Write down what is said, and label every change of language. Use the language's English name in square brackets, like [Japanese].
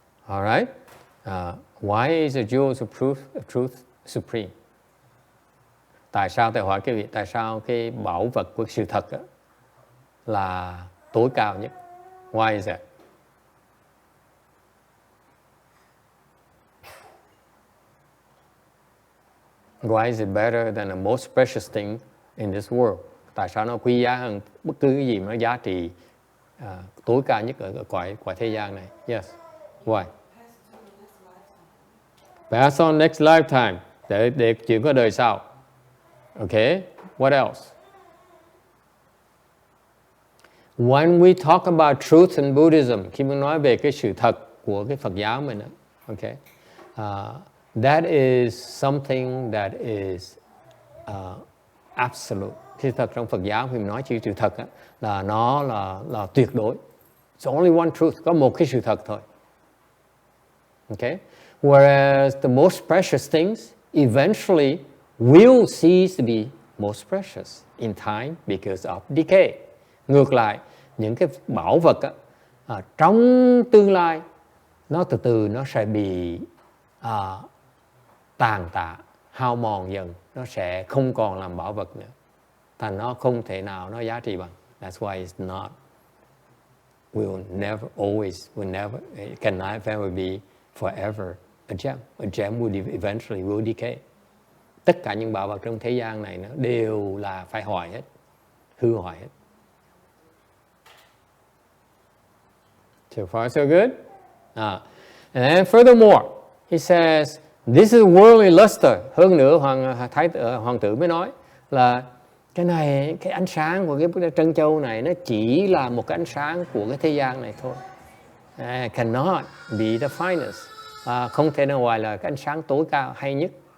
[English] Alright, why is the jewels of truth supreme? [Vietnamese] Tại sao thầy hỏi cái vị, tại sao cái bảo vật của sự thật là tối cao nhất. [English] Why is that? Why is it better than the most precious thing in this world? [Vietnamese] Tại sao nó quý giá hơn bất cứ cái gì mà nó giá trị tối cao nhất ở cõi thế gian này? [English] Yes. Why? Pass on next lifetime. [Vietnamese] Để chuyện có đời sau. [English] Okay. What else? When we talk about truth in Buddhism, [Vietnamese] khi mình nói về cái sự thật của cái Phật giáo mình, [English] okay, that is something that is absolute. [Vietnamese] Cái thật trong Phật giáo khi mình nói chữ sự thật là nó là tuyệt đối. [English] It's only one truth, [Vietnamese] có một cái sự thật thôi. [English] Okay? Whereas the most precious things eventually will cease to be most precious in time because of decay. [Vietnamese] Ngược lại, những cái bảo vật trong tương lai nó từ từ nó sẽ bị tàn tạ, hao mòn dần, nó sẽ không còn làm bảo vật nữa. Thành nó không thể nào nó giá trị bằng. [English] That's why it's not. Will never, it cannot ever be forever a gem. A gem will eventually decay. [Vietnamese] Tất cả những bảo vật trong thế gian này nó đều là phải hoại hết, hư hoại hết. [English] So far, so good. And then furthermore, he says, this is worldly luster. [Vietnamese] Hơn nữa, hoàng tử mới nói là cái này, cái ánh sáng của cái trân châu này nó chỉ là một cái ánh sáng của cái thế gian này thôi. [English] Cannot be the finest. [Vietnamese] Không thể nào ngoài là cái ánh sáng tối cao hay nhất.